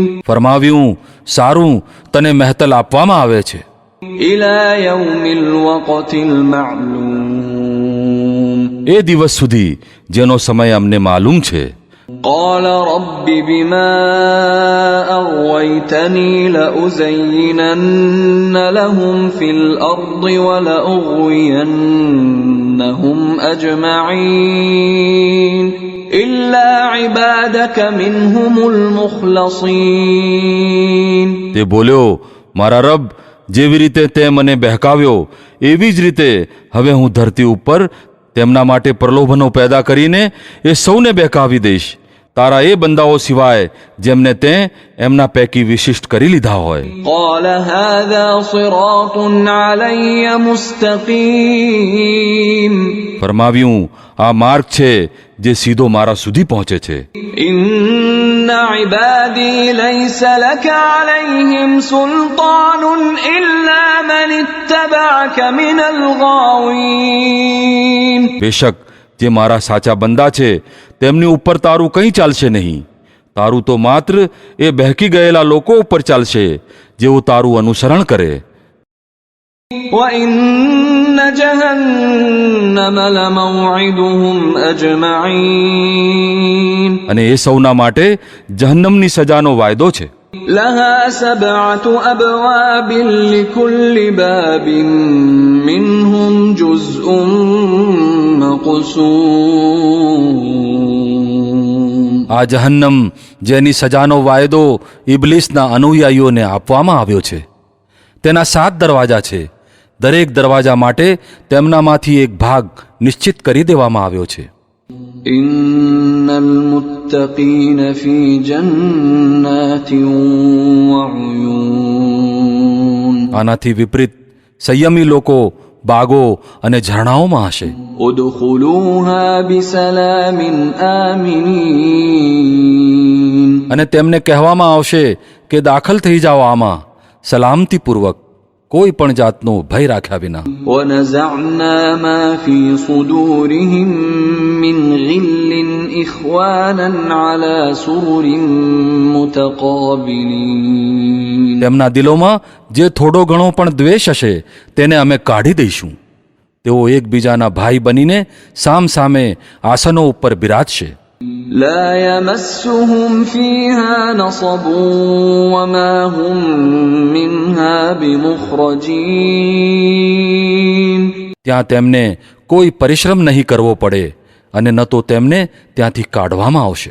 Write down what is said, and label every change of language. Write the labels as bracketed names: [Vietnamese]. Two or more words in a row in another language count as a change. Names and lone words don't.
[Gujarati] ફરમાવ્યું, સારું તને મહેતલ આપવામાં આવે છે [Arabic] إلى يوم الوقت المعلوم [Gujarati] એ દિવસ સુધી જેનો સમય અમને માલુમ છે. [Arabic] قال رب بما أغويتني لأزينن لهم في الأرض ولأغوينهم أجمعين إلا عبادك منهم المخلصين [Gujarati] તે બોલ્યો, મારા રબ, જેવી રીતે તે મને બહેકાવ્યો એવી જ રીતે હવે હું ધરતી ઉપર તેમના માટે પ્રલોભનો પેદા કરીને એ સૌને બહેકાવી દઈશ, તારા એ બંદાઓ સિવાય જેમને તે એમના પૈકી વિશિષ્ટ કરી લીધા હોય. [Arabic] قال هذا صراط علي مستقيم [Gujarati] ફરમાવ્યું, આ માર્ગ છે જે સીધો મારા સુધી પહોંચે છે. [Arabic] إن عبادي ليس لك عليهم سلطان إلا من اتبعك من الغاوين [Gujarati] બેશક જે મારા સાચા બંદા છે તેમની ઉપર તારું કંઈ ચાલશે નહીં, તારું તો માત્ર એ બહેકી ગયેલા લોકો ઉપર ચાલશે જેઓ તારું અનુસરણ કરે. [Arabic] وإن جهنم لموعدهم أجمعين [Gujarati] અને એ સૌના માટે જહન્નમની સજાનો વાયદો છે. [Arabic] لها 7 أبواب لكل باب منهم جزء مقسوم [Gujarati] આ જહન્નમ જેની સજાનો વાયદો ઇબ્લીસના અનુયાયીઓને આપવામાં આવ્યો છે, તેના 7 દરવાજા છે. દરેક દરવાજા માટે તેમનામાંથી એક ભાગ નિશ્ચિત કરી દેવામાં આવ્યો છે. [Arabic] إن المتقين في جنات وعيون [Gujarati] આનાથી વિપરીત સંયમી લોકો બાગો અને ઝરણાઓમાં હશે. [Arabic] ادخلوها بسلام آمنين [Gujarati] અને તેમને કહેવામાં આવશે કે દાખલ થઈ જાઓ આમાં સલામતીપૂર્વક, કોઈ પણ જાતનો ભય રાખ્યા વિના. [Arabic] ونزعنا ما في صدورهم من غل إخوانا على سرر متقابلين [Gujarati] તેમના દિલોમાં જે થોડો ઘણો પણ દ્વેષ હશે તેને અમે કાઢી દઈશું. તેઓ એકબીજાના ભાઈ બનીને સામ સામે આસનો ઉપર બિરાજશે. [Arabic] لا يمسهم فيها نصب وما هم منها بمخرجين [Gujarati] ત્યાં તેમને કોઈ પરિશ્રમ નહીં કરવો પડે અને ન તો તેમને ત્યાંથી કાઢવામાં આવશે.